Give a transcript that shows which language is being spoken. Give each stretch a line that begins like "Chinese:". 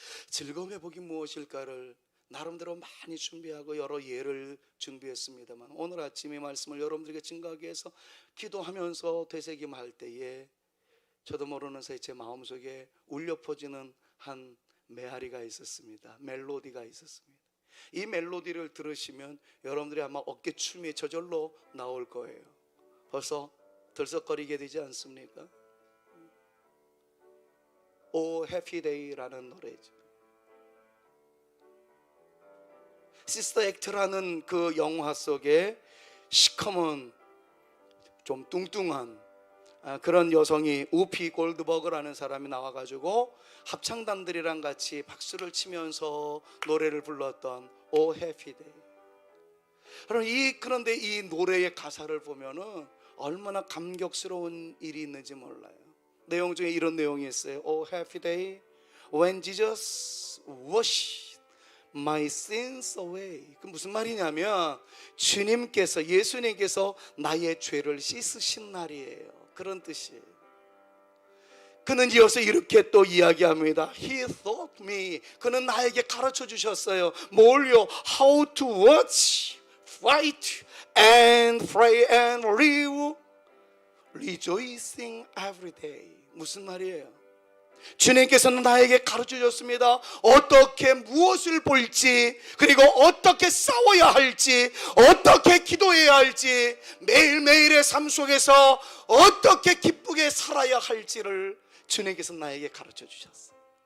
Korean: 즐거움의 복이 무엇일까를 나름대로 많이 준비하고 여러 예를 준비했습니다만, 오늘 아침 이 말씀을 여러분들에게 증거하기 위해서 기도하면서 되새김할 때에 저도 모르는 사이 제 마음속에 울려 퍼지는 한 메아리가 있었습니다. 멜로디가 있었습니다. 이 멜로디를 들으시면 여러분들이 아마 어깨춤이 저절로 나올 거예요. 벌써 들썩거리게 되지 않습니까? O Happy Day라는 노래죠. 시스터 액트라는 그 영화 속에 시커먼 좀 뚱뚱한 그런 여성이 우피 골드버그라는 사람이 나와가지고 합창단들이랑 같이 박수를 치면서 노래를 불렀던 O Happy Day. 그런데 이 노래의 가사를 보면은 얼마나 감격스러운 일이 있는지 몰라요. 내용 중에 이런 내용이 있어요.
English: O Happy Day when Jesus washed my sins away.
Korean: 그 무슨 말이냐면 예수님께서 나의 죄를 씻으신 날이에요, 그런 뜻이에요. 그는 이어서 이렇게 또 이야기합니다.
English: He taught me.
Korean: 그는 나에게 가르쳐 주셨어요. 뭘요?
English: How to watch, fight, and pray and live, rejoicing every day.
Korean: 무슨 말이에요? 주님께서는 나에게 가르쳐 줬습니다. 어떻게 무엇을 볼지, 그리고 어떻게 싸워야 할지, 어떻게 기도해야 할지, 매일매일의 삶 속에서 어떻게 기쁘게 살아야 할지를 주님께서 나에게 가르쳐 주셨어요.